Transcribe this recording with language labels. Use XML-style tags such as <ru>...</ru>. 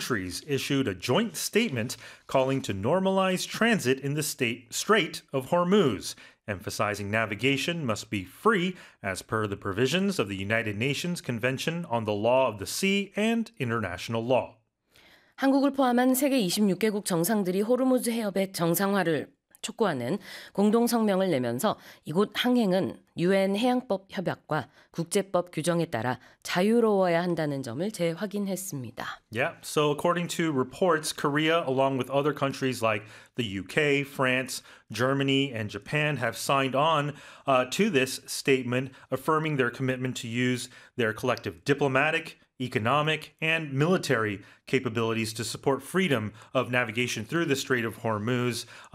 <en>countries issued a joint statement calling to normalize transit in the Strait of Hormuz, emphasizing navigation must be free as per the provisions of the United Nations Convention on the Law of the Sea and international law.</en> <ko>한국을 포함한 세계 26개국 정상들이 호르무즈 해협의 정상화를 촉구하는 공동 성명을 내면서 이곳 항행은 UN 해양법 협약과 국제법 규정에 따라 자유로워야 한다는 점을 재확인했습니다.</ko> <en>Yeah, so according to reports, Korea along with other countries like the UK, France, Germany, and Japan have signed on to this statement affirming their commitment to use their collective diplomatic, economic, and military capabilities to support freedom of navigation through the Strait of Hormuz.</en>